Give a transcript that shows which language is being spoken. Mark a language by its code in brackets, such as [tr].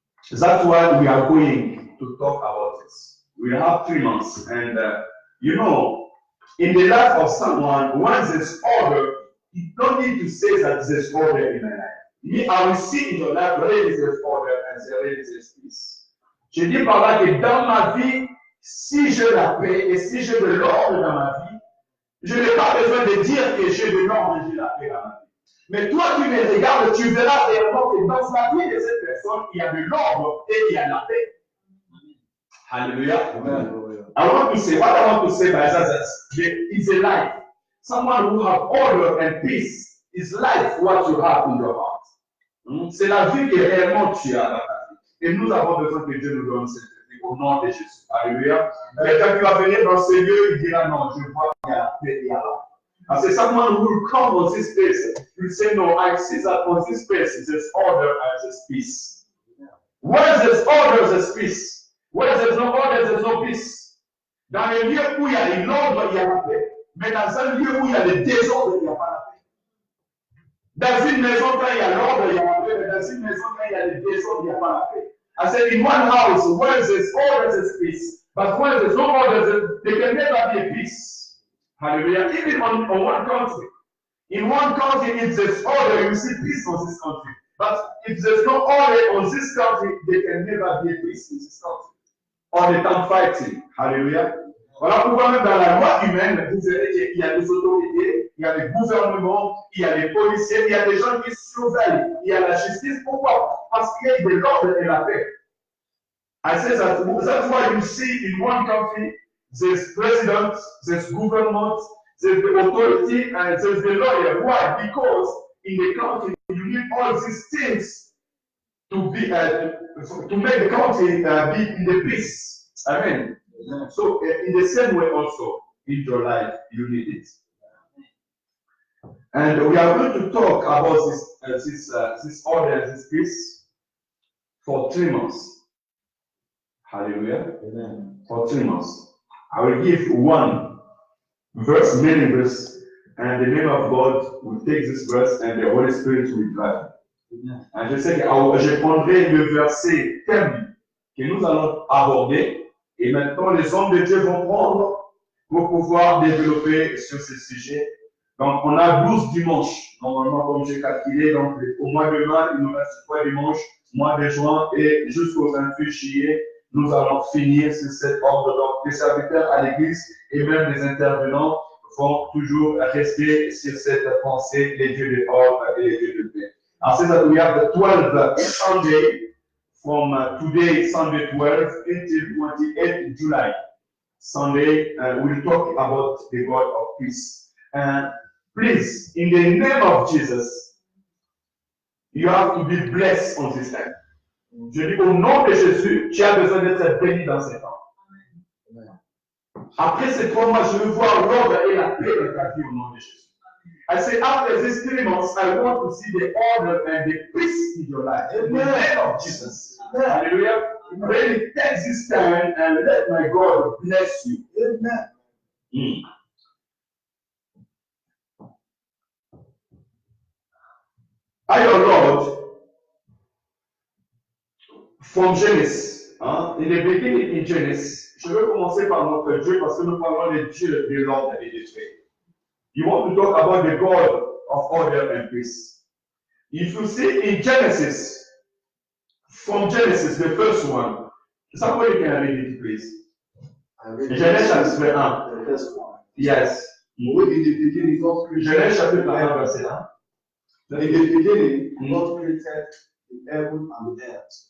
[en] That's why we are going to talk about this. We have 3 months. And you know, in the life of someone, once there's order, you don't need to say that there's order in my life. Me, I will see in your life where there's order and where there's peace. [fr] Je dis par là que dans ma vie, si j'ai la paix et si j'ai de l'ordre dans ma vie, je n'ai pas besoin de dire que j'ai de l'ordre et j'ai la paix dans ma vie. Mais toi, tu me regardes, tu verras réellement que dans la vie de cette personne, il y a de l'ordre et il y a de la paix. [en] Hallelujah. Amen. What I want to say by that is a life. Someone who have order and peace is life what you have in your heart. [fr] C'est la vie que réellement tu as dans ta vie. Et nous avons besoin que Dieu nous donne cette vie au nom de Jésus. Alléluia. Quelqu'un qui va venir dans ce lieu, il dira non, je vois qu'il y a la paix et il y a l'ordre. [en] I say someone who will come on this place will say no, I see that on this place there's order and there's peace. Where there's order, there's peace. Where there's no order, there's no peace. [fr] Dans les lieux où il y a l'ordre, il y a la paix. Mais dans un lieu où il y a le désordre, il n'y a pas la paix. Dans une maison, quand il y a l'ordre, il y a la paix. Mais dans une maison, quand il y a le désordre, il n'y a pas la paix. [en] I said, in one house, where there's order, there's peace. But when there's no order, there can never be a peace. Hallelujah. Even on one country. In one country, if there's order, you see peace on this country. But if there's no order on this country, there can never be a peace in this country. All the time fighting. Hallelujah. [fr] Voilà pourquoi même dans la loi humaine, vous verrez qu'il y a des autorités, il y a des gouvernements, il y a des policiers, il y a des gens qui surveillent, il y a la justice. Pourquoi? Parce qu'il y a de l'ordre et la paix. [en] I say that that's why you see in one country, there's president, there's government, there's the authority, and there's the lawyer. Why? Because in the country, you need all these things to be to make the country be in the peace. Amen. So in the same way also, in your life, you need it. And we are going to talk about this order, this peace, for 3 months. Hallelujah. Amen. For 3 months. I will give one verse, many verses, and the name of God will take this verse and the Holy Spirit will drive. [fr] And je sais que je prendrai le verset thème que nous allons aborder. Et maintenant, les hommes de Dieu vont prendre pour pouvoir développer sur ce sujet Donc, on a 12 dimanches, normalement, comme j'ai calculé. Donc, au mois de mai, il nous reste 3 dimanches, mois de juin, et jusqu'au 28 juillet, nous allons finir sur cet ordre. Donc, les serviteurs à l'église et même les intervenants vont toujours rester sur cette pensée, les dieux de ordre et les dieux de paix. [en] And says that we have the 12th Sunday from today, Sunday 12, until 28th July. Sunday, we'll talk about the God of peace. Please, in the name of Jesus, you have to be blessed on this time. [fr] Je dis au nom de Jésus, tu as besoin d'être béni dans ces temps. Après ces 3 mois, je veux voir l'ordre et la paix dans ta vie au nom de Jésus. [en] I say, after these 3 months, I want to see the order and the peace in your life. In the name of Jesus. Hallelujah. Really take this time and let my God bless you. Amen. Our Lord, from Genesis, in the beginning in Genesis, [fr] je veux commencer par notre Dieu parce que nous parlons de Dieu de l'ordre et de paix. [en] You want to talk about the God of order and peace. If you see in Genesis, from Genesis, the first one, somebody can read it, please. [fr] Genèse chapitre 1. [en] The first one. Yes. In the beginning, God created. [fr] Genèse chapitre 1, verset 1. [en] In the beginning, God created the heaven and the earth.